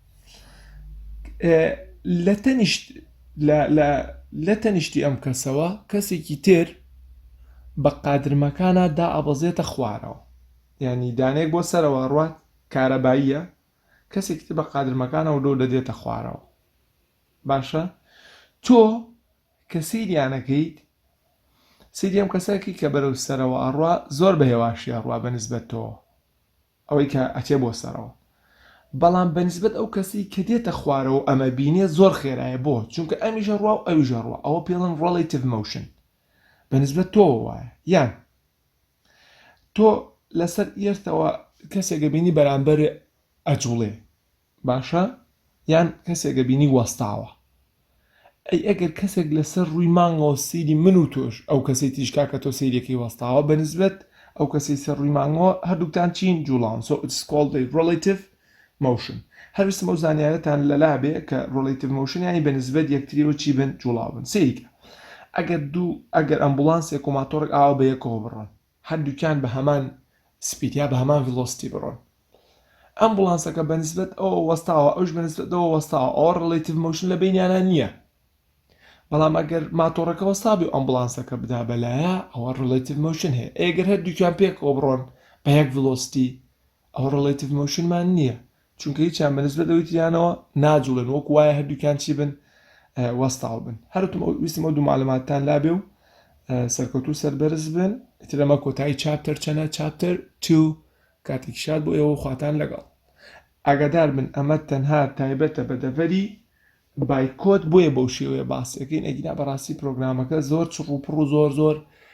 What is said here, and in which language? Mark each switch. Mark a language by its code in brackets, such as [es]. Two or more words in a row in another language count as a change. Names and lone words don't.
[ckb] لە تەنیشتی ئەم کەسەوە کەسێکی تر بە قادرمەکانە دا ئەبەزێتە خوارەوە یعنی دانێک بۆ سەرەوە ڕات کارەباییە کەسێکی تر بە قادرمەکانەوە لۆ دەدێتە خوارەوە باشە تۆ کە سەیریانەکەیت سەیری ئەم کەساکی کە بەرەو سەرەوە ئەڕوا زۆر بە هێواشی ئەڕوا بە نسبەت تۆ ئەوەی کە ئەچێ بۆ سەرەوە بەڵام بە نسبەت ئەو کەسی کە دێتە خوارەوە ئەمە بینێ زۆر خێرایە بۆ چونکە ئەمیژە ڕوا و ئەویژە ڕوا ئەوە پێڵێن [en] relative motion [ckb] بە نسبەت تۆوە وایە یان تۆ لەسەر ئێرتەوە کەسێکە بینی بەرامبەر ئەجوڵێ باشە یان کەسێکە بینی وەستاوە ئەی ئەگەر کەسێک لەسەر ڕووی مانگەوە سەیری من و تۆش ئەو کەسەی تیشکا کە تۆ سەیرێکی وەستاوە بە نسبەت ئەو کەسەی سەر ڕووی مانگەوە هەردووکتان چین جوڵان [en] so it's called a relative motion [ckb] هەرویستم ئەو زانیارەتان لەلا بێ کە [en] relative motion [ckb] یانی بە نسبەت یەکتریەوە چی بن جوڵاو بن سەیریکە ئەگەر ئەمبولانسێک و ماتۆڕێک ئاوا بە یەکەوە بڕۆن هەردووکیان بە هەمان سپید یا بە هەمان ڤیلۆسیتی بڕۆن ئەمبولانسەکە بە نسبەت ئەوە وەستاوە ئەوش بە نسبەت ئەوە وەستاوە ئەوە [en] relative motion [ckb] لە بینیانە نییە بەڵام ئەگەر ماتۆڕەکە وەستابی و ئەمبولانسەکە بدا بەلایە ئەوە relative motion هەیە ئەگەر هەردووکیان پێکەوە بڕۆن بە یەک ڤیلۆسیتی ئەوە [en] relative motion [ckb] مان نییە چونکە هیچیان بە نسبەت ئەوەی تریانەوە ناجوڵێن وەکو وایە هەردووکیان چی بن وەستاو بن هەروتم ویستم ئەو دوو معلوماتتان لابێ و سەرکەوتوو سەربەرز بن ئیتر ئەمە کۆتایی چاپتەر چەنە چاپتەر 2 کاتێکی شاد بۆ ئێوە خواتان لەگەڵ ئاگادار بن ئەمە تەنها تایبەتە بە دەڤەری بایکۆت بۆیە بەو شێوەیە باسەکەین ئەگینا بەڕاستی پرۆگرامەکە زۆر چڕوپڕ و زۆر